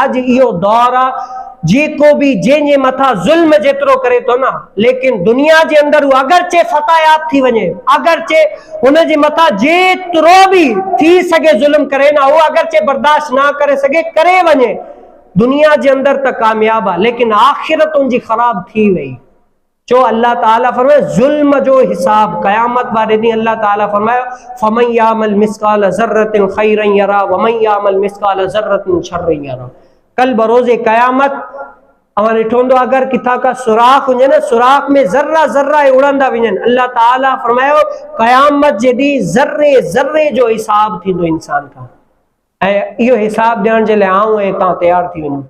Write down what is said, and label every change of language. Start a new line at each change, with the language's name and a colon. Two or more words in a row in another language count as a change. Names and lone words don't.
Sindhi: अॼु इहो दौर आहे, जेको भी जंहिंजे मथां ज़ुल्म जेतिरो करे थो न, लेकिन दुनिया जे अंदर हू अगरचे फतायात थी वञे, अगरचे हुनजे मथां जेतिरो भी थी सघे ज़ुल्म करे न, उहो अगरचे बर्दाश्त ना करे सघे, करे वञे, दुनिया जे अंदर त कामयाब आहे, लेकिन आख़िरत उनजी ख़राब थी वई। जो अल्लाह ताला फरमाए ज़ुल्म जो हिसाब क़यामत वारे ॾींहुं अल्लाह ताला फरमायो
Arabic: فمن يعمل مثقال ذرة خيرا يره ومن يعمل مثقال ذرة شرا يره.
Sindhi: कल बरोज़े क़यामत अवां ॾिठो हूंदो, अगरि किथां का सुराख हुजे न, सुराख में ज़र्रा ज़र्रा उड़ंदा वञनि, अल्लाह ताला फरमायो क़यामत जे ॾींहुं ज़र्रे ज़र्रे जो हिसाब थींदो इंसान खां, ऐं इहो हिसाब ॾियण जे लाइ आऊं ऐं तव्हां तयारु थी वञो।